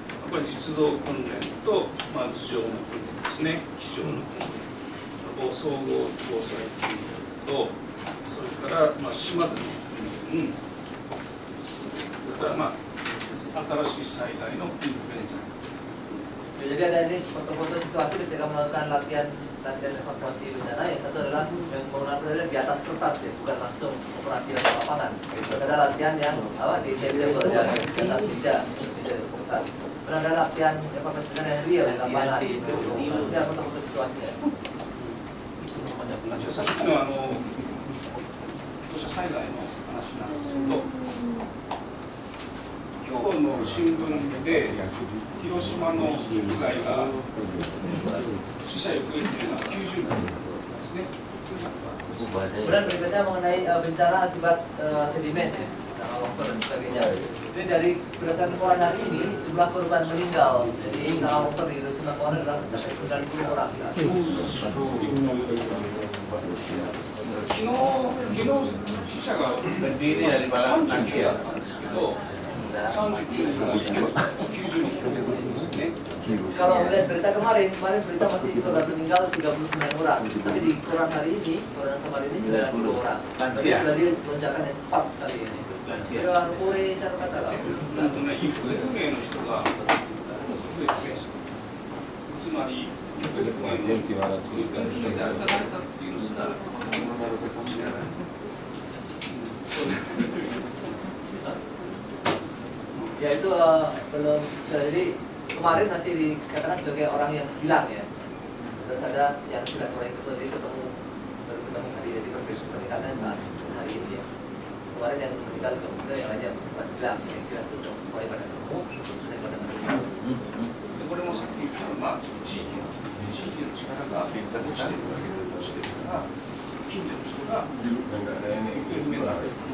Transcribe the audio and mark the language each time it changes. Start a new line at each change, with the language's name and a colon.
Japanese: これ実動訓練と、頭上の訓練ですね、机上の訓練、総合防災訓練と、それから、島での訓練、それから、新しい災害のインフルエンザ。
Indonesian: Jadi ada ini foto-foto situasi ketika melakukan latihan evakuasi bencana. Yang satu adalah yang menggunakan di atas kertas, ya, bukan langsung operasi di lapangan. Ada latihan yang di table, di atas meja kertas. Dan ada latihan evakuasi bencana yang real di lapangan. Ini foto-foto situasinya.
Japanese: さっきの土砂災害の話なんですけど、今日の新聞で広島の被害が死者行方というのは90人ですね。
Indonesian: Kemudian berikutnya mengenai bencana akibat sedimen, ya, longsor dan sebagainya. Ini dari berdasarkan laporan hari ini jumlah korban meninggal. Jadi longsor di Hiroshima kemarin adalah mencapai 90 orang.
Japanese: 昨日死者が39だったんですけど、39人が90人ですね。
Indonesian: Kalau melihat berita kemarin berita masih korban meninggal 39 orang. Tapi di koran hari ini, koran kemarin ini 90 orang. Jadi dari lonjakan yang cepat sekali ini. Itu Kore saya katakan.
Japanese: 本当ね、行方不明の人が増えてます。つまり行方不明の人が誰かっていうのすら
Indonesian: Ya itu belum, jadi kemarin masih dikatakan sebagai orang yang hilang, ya. Terus ada yang sudah mulai baru ketemu hari, jadi peningkatannya saat hari ini, ya. Kemarin yang meninggal sudah yang lainnya hilang, yang hilang itu mulai pada ketemu, mulai pada meninggal.
Japanese: これもさっき言った地域の力が落ちてるから近所の人が行方不明になる。